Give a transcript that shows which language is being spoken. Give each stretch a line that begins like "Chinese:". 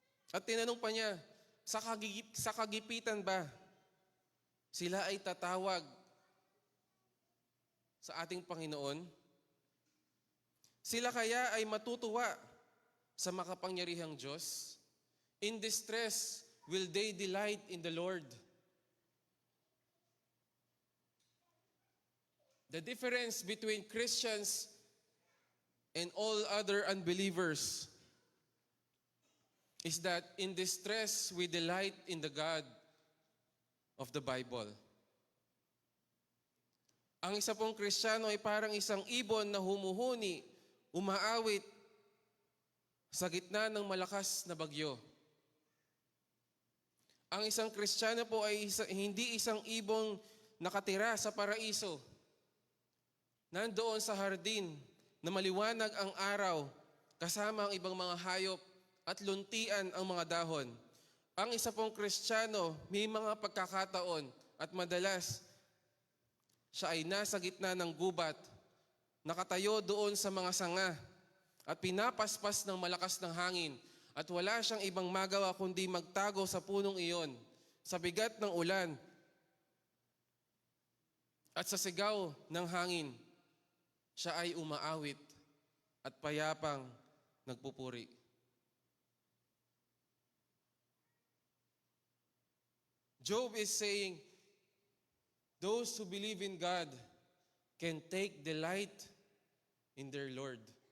Filipino: At tinanong pa niya, sa kagipitan ba sila ay tatawag sa ating Panginoon? Sila kaya ay matutuwa sa makapangyarihang Diyos?
English: In distress, will they delight in the Lord? The difference between Christians and all other unbelievers is that in distress, we delight in the God of the Bible.
Filipino: Ang isa pong Kristiyano ay parang isang ibon na humuhuni, umaawit sa gitna ng malakas na bagyo. Ang isang Kristiyano po ay hindi isang ibong nakatira sa paraiso. Nandoon sa hardin na maliwanag ang araw, kasama ang ibang mga hayop at luntian ang mga dahon. Ang isa pong Kristiyano, may mga pagkakataon at madalas siya ay nasa gitna ng gubat, nakatayo doon sa mga sanga at pinapaspas ng malakas ng hangin. At wala siyang ibang magawa kundi magtago sa punong iyon, sa bigat ng ulan at sa sigaw ng hangin. Siya ay umaawit at payapang nagpupuri.
English: Job is saying, those who believe in God can take delight in their Lord.